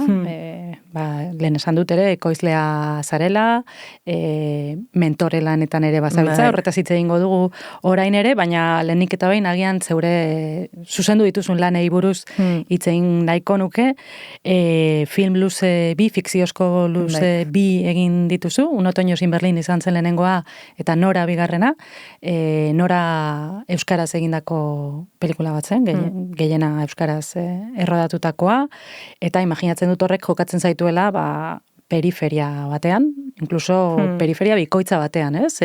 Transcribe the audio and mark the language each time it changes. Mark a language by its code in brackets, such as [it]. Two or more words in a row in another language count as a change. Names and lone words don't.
[eu] Lehen esan dut ere, ekoizlea zarela, mentore lanetan ere bazabiltza, horretaz hitz egingo dugu orain ere, baina lehenik eta behin agian zeure zuzendu dituzun lanei buruz hitz egin nahiko nuke, film luze bi, fikziozko luze bi egin dituzu, Un otoño sin Berlin izan zen lehenengoa, eta Nora bigarrena, Nora euskaraz egindako pelikula bat zen, gehiena euskaraz errodatutakoa, eta imaginatzen dut horrek jokatzen zaituela, periferia batean, inkluso periferia bikoitza batean, ez?